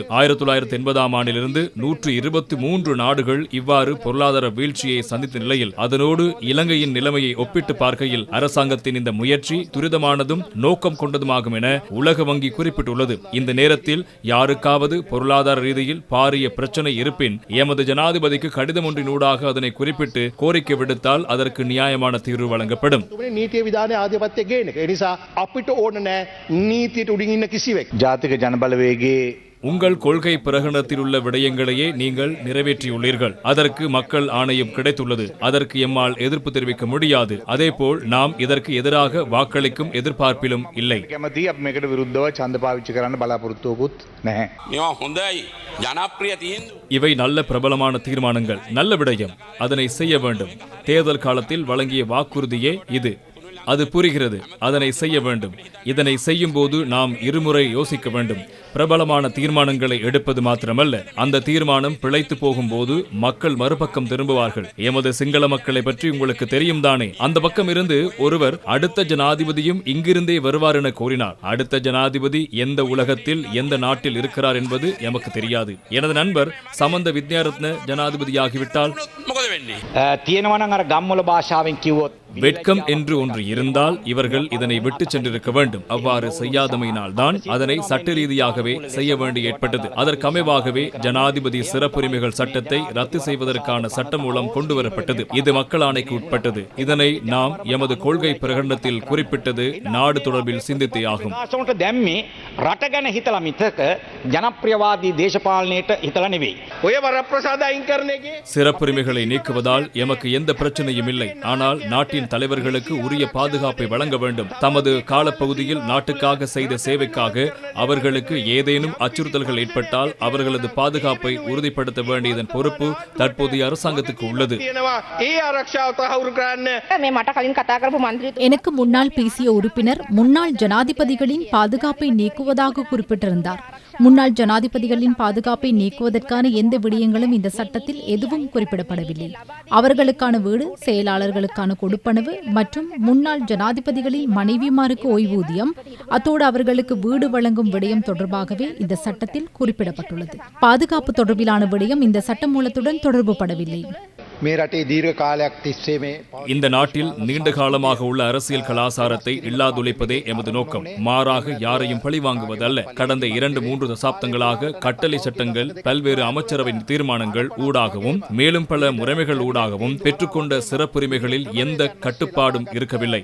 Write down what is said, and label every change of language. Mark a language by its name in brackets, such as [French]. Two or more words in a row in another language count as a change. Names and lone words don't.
[Tamil] 1980ஆம் ஆண்டிலிருந்து 123 நாடுகள் இவ்வாறு பொருளாதார வீழ்ச்சியை சந்தித்த நிலையில் அதனோடு இலங்கையின் நிலைமையை ஒப்பிட்டு பார்க்கையில் அரசாங்கத்தின் இந்த முயற்சி துரிதமானதும் நோக்கம் கொண்டதுமாகும் என உலக வங்கி குறிப்பிட்டுள்ளது. இந்த நேரத்தில் யாருக்காவது பொருளாதார ரீதியில் பாரிய பிரச்சனை இருப்பின் எமது ஜனாதிபதிக்கு கடிதம் ஒன்றினூடாக அதனை குறிப்பிட்டு கோரிக்கை விடுத்தால் அதற்கு நியாயமான தீர்வு வழங்கப்படும். [Sinhala] නීතිය විධානය ආධිපත්‍ය ගේන එක. ඒ නිසා අපිට ඕන නැහැ නීතියට උඩින් ඉන්න කිසිවෙක්. ජාතික ජනබලවේගයේ [Tamil] உங்கள் கொள்கை பிரகடனத்தில் உள்ள விடயங்களையே நீங்கள் நிறைவேற்றியுள்ளீர்கள். அதற்கு மக்கள் ஆணையம் கிடைத்துள்ளது. அதற்கு எம்மால் எதிர்ப்பு தெரிவிக்க முடியாது. அதேபோல் நாம் இதற்கு எதிராக வாக்களிக்கும் எதிர்பார்ப்பிலும் இல்லை. [Sinhala] කැමති අපි මේකට විරුද්ධව ඡන්ද පාවිච්චි කරන්න බලාපොරොත්තුවකුත් නැහැ. මේවා හොඳයි ජනප්‍රිය තීන්දුව. [Tamil] இவை நல்ல பிரபலமான தீர்மானங்கள், நல்ல விடயம். அதனை செய்ய வேண்டும். தேர்தல் காலத்தில் வழங்கிய வாக்குறுதியே இது. அது புரிகிறது. அதனை செய்ய வேண்டும். இதனை செய்யும் போது நாம் இருமுறை யோசிக்க வேண்டும். பிரபலமான தீர்மானங்களை எடுப்பது மாத்திரமல்ல, அந்த தீர்மானம் பிழைத்து போகும்போது மக்கள் மறுபக்கம் திரும்புவார்கள். எமது சிங்கள மக்களை பற்றி உங்களுக்கு தெரியும் தானே. அந்த பக்கம் இருந்து ஒருவர் அடுத்த ஜனாதிபதியும் இங்கிருந்தே வருவார் என கூறினார். அடுத்த ஜனாதிபதி எந்த உலகத்தில் எந்த நாட்டில் இருக்கிறார் என்பது எமக்கு தெரியாது. எனது நண்பர் சமந்த வித்யாரத்ன ஜனாதிபதியாகிவிட்டால் [Sinhala] තියෙනවා නම් අර ගම්වල භාෂාවෙන් කිව්වොත් [Tamil] வெட்கம் என்று ஒன்று இருந்தால் இவர்கள் இதனை விட்டு சென்றிருக்க வேண்டும். அவ்வாறு செய்யாதமையினால் தான் அதனை சட்ட ரீதியாகவே செய்ய வேண்டி ஏற்பட்டது. அதற்கமைவாகவே ஜனாதிபதி சிறப்புரிமைகள் சட்டத்தை ரத்து செய்வதற்கான சட்டம் மூலம் கொண்டு வரப்பட்டது. இது மக்கள் ஆணைக்கு உட்பட்டது. இதனை நாம் எமது கொள்கை பிரகடனத்தில் குறிப்பிட்டது நாடு தொடர்பில் சிந்தித்தே ஆகும். [Sinhala] දැම්මේ රට ගැන හිතලා මිසක ජනප්‍රියවාදී දේශපාලනයට හිතලා නෙවෙයි. ඔය වරප්‍රසාද අයින් කරන එකේ [Tamil] சிறப்புரிமைகளை நீக்குவதால் எமக்கு எந்த பிரச்சனையும் இல்லை. ஆனால் நாட்டின் தலைவர்களுக்கு உரிய பாதுகாப்பை வழங்க வேண்டும். தமது காலப்பகுதியில் நாட்டுக்காக செய்த சேவைக்காக அவர்களுக்கு ஏதேனும் அச்சுறுத்தல்கள் ஏற்பட்டால் அவர்களது பாதுகாப்பை உறுதிப்படுத்த வேண்டியதன் பொறுப்பு தற்போதைய அரசாங்கத்துக்கு உள்ளது. [Sinhala] ඒ ආරක්ෂාව තහවුරු කරන්න මේ මට කලින් කතා කරපු මන්ත්‍රී [Tamil] எனக்கு முன்னால் பேசிய உறுப்பினர் முன்னாள் ஜனாதிபதிகளின் பாதுகாப்பை நீக்குவதாக குறிப்பிட்டிருந்தார். முன்னாள் ஜனாதிபதிகளின் பாதுகாப்பை நீக்குவதற்கான எந்த விடயங்களும் இந்த சட்டத்தில் எதுவும் குறிப்பிடப்படவில்லை. அவர்களுக்கான வீடு, செயலாளர்களுக்கான கொடுப்பனவு மற்றும் முன்னாள் ஜனாதிபதிகளின் மனைவிமாருக்கு ஓய்வூதியம், அத்தோடு அவர்களுக்கு வீடு வழங்கும் விடயம் தொடர்பாகவே இந்த சட்டத்தில் குறிப்பிடப்பட்டுள்ளது. பாதுகாப்பு தொடர்பிலான விடயம் இந்த சட்டமூலத்துடன் தொடர்பு படவில்லை. [Sinhala] මේ රටේ දීර්ඝ කාලයක් තිස්සේ මේ [Tamil] இந்த நாட்டில் நீண்ட காலமாக உள்ள அரசியல் கலாசாரத்தை இல்லாதொழிப்பதே எமது நோக்கம். மாறாக யாரையும் பழிவாங்குவதல்ல. கடந்த 2-3 தசாப்தங்களாக கட்டளை சட்டங்கள், பல்வேறு அமைச்சரவை தீர்மானங்கள் ஊடாகவும் மேலும் பல முறைமைகள் ஊடாகவும் பெற்றுக்கொண்ட சிறப்புரிமைகளில் எந்த கட்டுப்பாடும் இருக்கவில்லை.